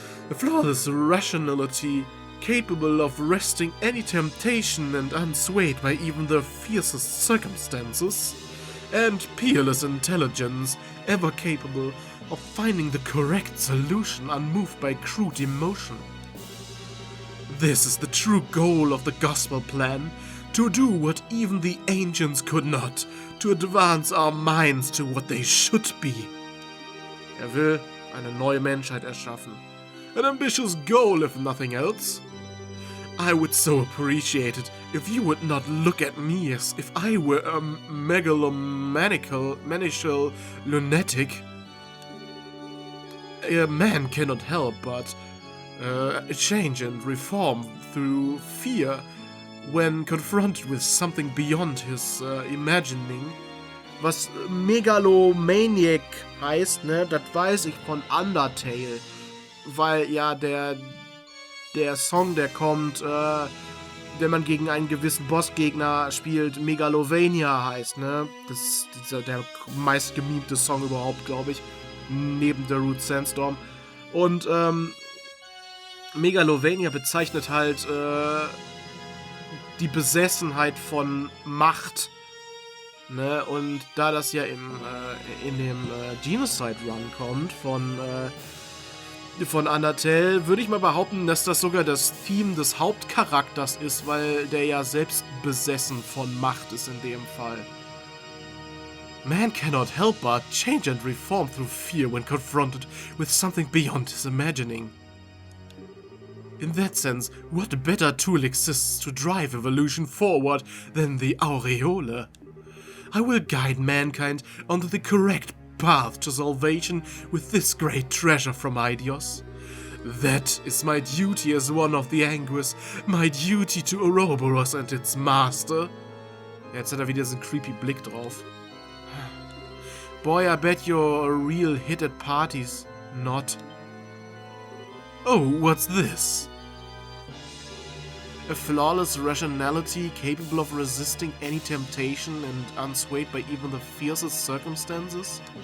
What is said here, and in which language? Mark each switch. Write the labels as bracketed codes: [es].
[en] A flawless rationality capable of wresting any temptation and unswayed by even the fiercest circumstances, and peerless intelligence ever capable of finding the correct solution unmoved by crude emotion. This is the true goal of the gospel plan, to do what even the ancients could not, to advance our minds to what they should be. [de] Er will eine neue Menschheit erschaffen. [en] An ambitious goal, if nothing else. I would so appreciate it if you would not look at me as if I were a megalomaniacal lunatic. A man cannot help but change and reform through fear when confronted with something beyond his imagining. [de] Was Megalomaniac heißt, ne, das weiß ich von Undertale. Weil ja der Song, der kommt, wenn man gegen einen gewissen Bossgegner spielt, Megalovania heißt, ne? Das ist der meist gememte Song überhaupt, glaube ich. Neben The Root Sandstorm. Und Megalovania bezeichnet halt die Besessenheit von Macht. Ne? Und da das ja in dem Genocide Run kommt von Undertale, würde ich mal behaupten, dass das sogar das Theme des Hauptcharakters ist, weil der ja selbst besessen von Macht ist in dem Fall. [en] Man cannot help but change and reform through fear when confronted with something beyond his imagining. In that sense, what better tool exists to drive evolution forward than the Aureole? I will guide mankind onto the correct path to salvation with this great treasure from Eidios. That is my duty as one of the Anguis, my duty to Oroubouros and its master. [de] Jetzt hat er wieder diesen creepy Blick drauf. [en] Boy, I bet you're a real hit at parties. Not. Oh, what's this? A flawless rationality capable of resisting any temptation and unswayed by even the fiercest circumstances?